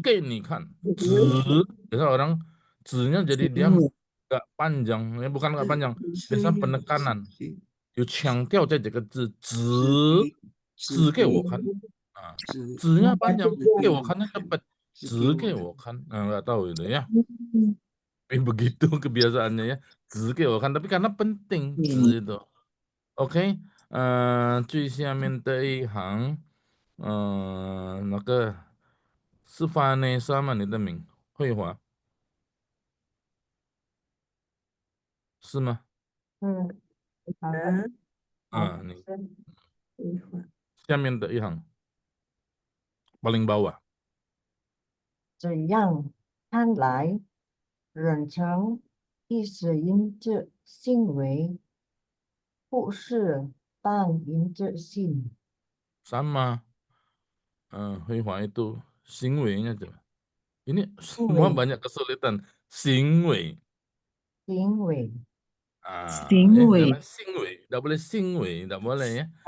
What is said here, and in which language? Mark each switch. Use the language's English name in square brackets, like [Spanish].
[Chinese] 给你看， [Indonesian] 指 biasa orang 指nya jadi dia nggak panjang, ya bukan nggak panjang, biasa penekanan, [Chinese] 有强调在这个字指给我看 [Indonesian] 指nya panjang, [Chinese] 给我看 [Indonesian] nya cepat, [Chinese] 指给我看, [Indonesian] nggak tahu itu ya. Tapi begitu kebiasaannya ya, [Chinese] 指给我看, [Indonesian] tapi karena penting 指itu. [Chinese] OK, 最下面的一行，那个是Vanessa吗？你的名慧华是吗？好的，你下面的一行 [Indonesian] paling bawah。 [Chinese] 这样看来，人称义是因着行为，不是单因着信。 [Indonesian] sama, 慧华 itu 行为nya coba. Ini semua banyak kesulitan. 行为 [Chinese] 行为，行为 [Indonesian] jangan 行为, tidak boleh 行为, tidak boleh ya.